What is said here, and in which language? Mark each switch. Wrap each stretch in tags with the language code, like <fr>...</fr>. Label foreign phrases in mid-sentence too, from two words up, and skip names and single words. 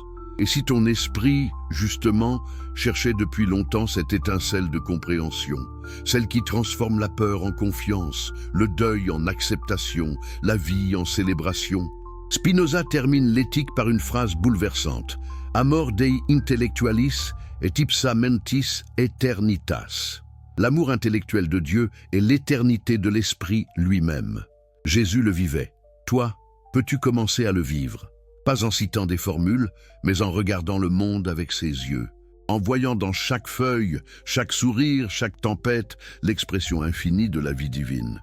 <fr>Et si ton esprit, justement, cherchait depuis longtemps cette étincelle de compréhension, celle qui transforme la peur en confiance, le deuil en acceptation, la vie en célébration? Spinoza termine l'éthique par une phrase bouleversante.</fr> <la>Amor Dei intellectualis et ipsa mentis eternitas.</la> <fr>L'amour intellectuel de Dieu est l'éternité de l'esprit lui-même. Jésus le vivait. Toi, peux-tu commencer à le vivre? Pas en citant des formules, mais en regardant le monde avec ses yeux. En voyant dans chaque feuille, chaque sourire, chaque tempête, l'expression infinie de la vie divine.</fr>